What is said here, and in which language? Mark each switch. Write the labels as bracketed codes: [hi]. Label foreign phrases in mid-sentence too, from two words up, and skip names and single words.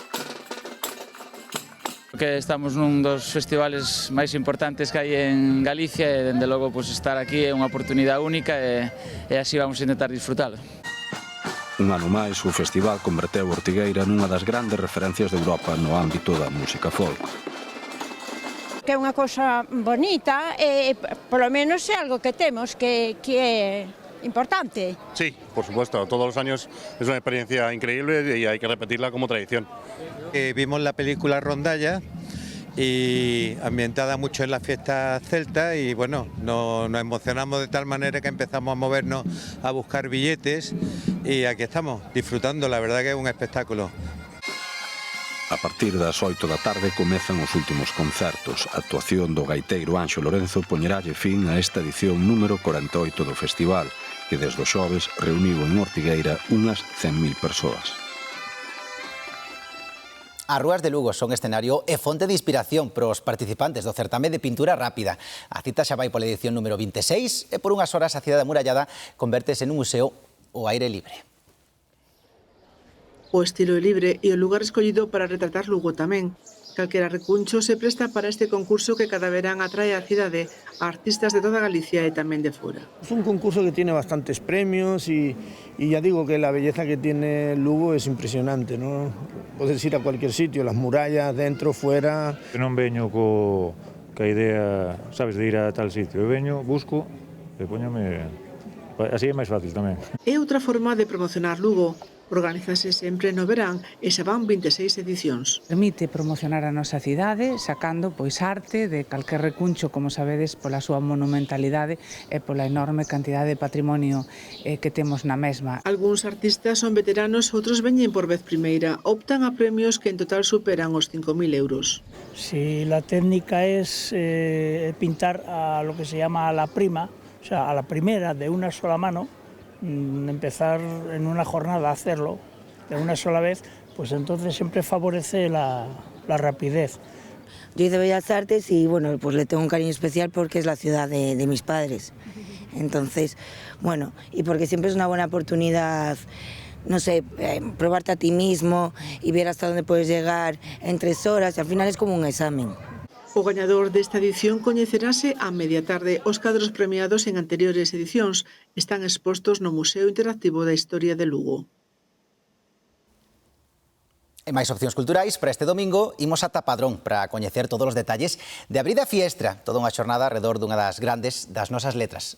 [gl] Que estamos nun dos festivales máis importantes que hai en Galicia e, dende logo, estar aquí é unha oportunidade única e así vamos a intentar disfrutalo. Un ano máis, o festival converteu Ortigueira nunha das grandes referencias de Europa no ámbito da música folk. Que é unha cousa bonita e, polo menos, é algo que temos que é importante. [es] Sí, por supuesto, todos los años es una experiencia increíble y hay que repetirla como tradición. Vimos la película Rondalla y ambientada mucho en la fiesta celta y bueno, nos emocionamos de tal manera que empezamos a movernos a buscar billetes y aquí estamos disfrutando, la verdad que es un espectáculo. [gl] A partir das 8 da tarde comezan os últimos concertos. A actuación do gaiteiro Anxo Lorenzo poñeralle fin a esta edición número 48 do festival, que desde o xoves reuniu en Ortigueira unhas 100.000 persoas. As rúas de Lugo son escenario e fonte de inspiración para os participantes do certame de pintura rápida. A cita xa vai pola edición número 26 e por unhas horas a cidade amurallada convértese nun museo ao aire libre. O estilo é libre e o lugar escollido para retratar Lugo tamén. Calquera recuncho se presta para este concurso que cada verán atrae á cidade a artistas de toda Galicia e tamén de fora. [es] Es un concurso que tiene bastantes premios y ya digo que la belleza que tiene Lugo es impresionante, ¿no? Podes ir a cualquier sitio, las murallas, dentro, fuera. [gl] Eu non veño ca idea, sabes, de ir a tal sitio. Eu veño, busco e póñame... Así é máis fácil tamén. É outra forma de promocionar Lugo. Organízase sempre no verán e xa van 26 edicións. Permite promocionar a nosa cidade sacando arte de calquer recuncho, como sabedes, pola súa monumentalidade e pola enorme cantidade de patrimonio que temos na mesma. Algúns artistas son veteranos, outros veñen por vez primeira. Optan a premios que en total superan os 5.000 euros. [es] Si la técnica es pintar a lo que se llama a la prima, o sea, a la primera de una sola mano, empezar en una jornada a hacerlo de una sola vez, pues entonces siempre favorece la rapidez. Yo hice Bellas Artes y bueno, pues le tengo un cariño especial porque es la ciudad de mis padres. Entonces, bueno, y porque siempre es una buena oportunidad, no sé, probarte a ti mismo y ver hasta dónde puedes llegar en 3 horas, y al final es como un examen. [gl] O gañador desta edición coñecerase a media tarde. Os cadros premiados en anteriores edicións están expostos no Museo Interactivo da Historia de Lugo. E máis opcións culturais para este domingo, imos ata Padrón para coñecer todos os detalles de Abrida Fiestra, toda unha xornada alrededor dunha das grandes das nosas letras.